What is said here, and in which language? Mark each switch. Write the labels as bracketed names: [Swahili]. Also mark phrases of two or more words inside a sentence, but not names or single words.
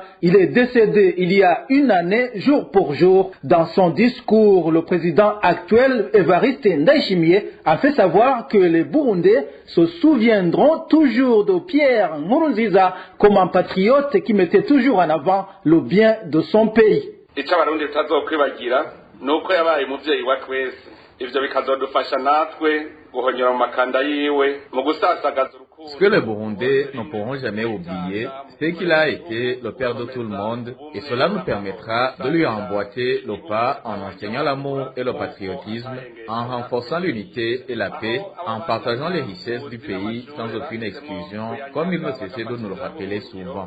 [French] Il est décédé il y a une année, jour pour jour. Dans son discours, le président actuel, Evariste Ndayishimiye, a fait savoir que les Burundais se souviendront toujours de Pierre Nkurunziza comme un patriote qui mettait toujours en avant le bien de son pays. [Rundi] Icyo abarundi tutazokwibagira nuko yabaye umuvyeyi wa twese ivyo bikazodufasha natwe guhonyora mu makanda yiwe mu gusasagaza urukundo. [French] Ce que les Burundais ne pourront jamais oublier, c'est qu'il a été le père de tout le monde et cela nous permettra de lui emboîter le pas en enseignant l'amour et le patriotisme, en renforçant l'unité et la paix, en partageant les richesses du pays sans aucune exclusion, comme il ne cessait de nous le rappeler souvent.